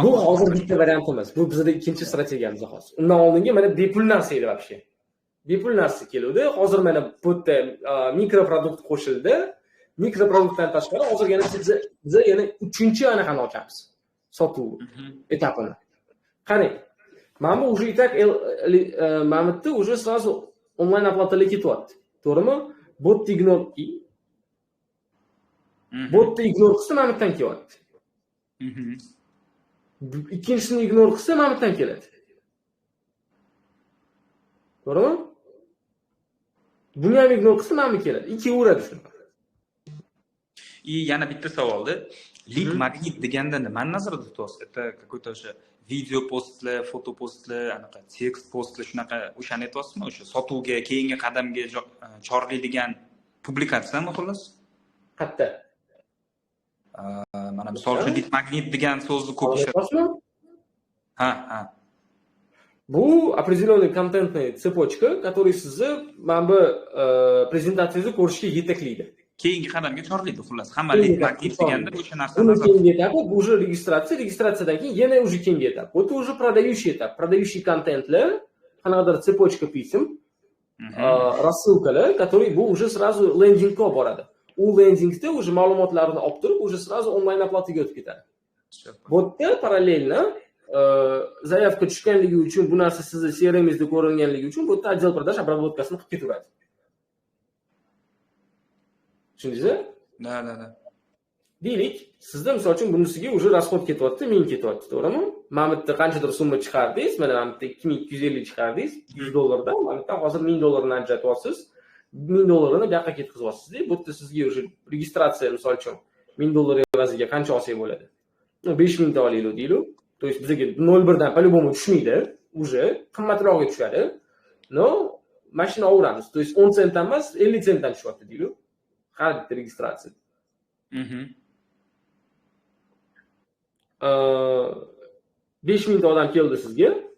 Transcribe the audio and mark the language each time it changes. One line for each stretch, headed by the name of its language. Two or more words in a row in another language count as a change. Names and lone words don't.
Uzbek: Bu hozir bitta variantimiz. Bu bizning ikkinchi strategiyamiz hozir. Undan oldingi mana bepul narsa edi вообще. Bepul narsa keluvdi. Hozir mana bu yerda mikro produkt qo'shildi. Mikro produktdan tashqari hozir yana biz yana uchinchi anaqani ochamiz. Sotuv etapini. Qarang. Mana bu
Russian: уже и так
Uzbek: mana bu
Russian: уже сразу
Uzbek: onlayn oplataga ketyapti. To'g'rimi? Botni ignore qilsa mana bu yerdan kelyapti. Ikkinchisini ignore qilsa mana bu yerdan keladi. To'g'rimi? Buni ham ignore qilsa mana bu keladi. Ikkaveradi shunaqa. И yana bitta savolda,
English: lead magnet
Uzbek: deganda nimani nazarda tutyapsiz?
Russian: Это какой-то
Uzbek: o'sha video postlar, foto postlar, anaqa tekst postlar shunaqa o'shani aytyapsizmi? O'sha sotuvga, keyingi qadamga chorlaydigan publikatsiyami xullas? Qayerda? Mana misol uchun bitmagnit degan so'zni ko'p ishlatadi. Ha. Bu
Russian: определенный контентный цепочка, который
Uzbek: sizni mana bu prezentatsiyangizni ko'rishga yetaklaydi. Keyingi qadamga chorlaydi xullas. Hamma bitmagnit deganda o'sha narsa nazar. Keyingi etap bu уже registratsiyadan keyin yana уже keyingi etap.
Russian: Bu уже продающий etap. Продающий контентlar, qanaqadir цепочка pism, рассылкаlar, который bu уже сразу
Uzbek: lendingga olib boradi. U lendingda уже ma'lumotlarni olib turib,
Russian: уже сразу
Uzbek: onlayn oplataga o'tib ketadi. Bu yerda
Russian: параллельно заявка
Uzbek: tushganligi uchun bu narsa sizni CRM'ingizda ko'ringanligi uchun bu yerda
Russian: отдел продаж обработкасini
Uzbek: qilib ketaveradi. Tushundingizmi? Da. Deylik, sizda misol uchun bunisiga
Russian: уже расход
Uzbek: ketyapti, 1000 ketyapti, to'g'rimi? Mana bu yerda qanchadir summa chiqardingiz, mana bu yerda 2250 chiqardingiz, $100 dan, mana bu yerda hozir $1000 ajratyapsiz. $1000 bu yoqqa ketkizyapsiz-da. Bu yerda sizga уже registratsiya misol uchun $1000 evaziga qancha olsak bo'ladi? 5000 ta olaylik deylik.
Russian: То есть
Uzbek: bizga 01 dan по-любому tushmaydi, уже qimmatroqga tushadi. No, mashina olamiz.
Russian: То есть
Uzbek: 10 sentdan emas, 50 sentdan tushyapti deylik. Har bitta registratsiya. 5000 ta odam keldi sizga.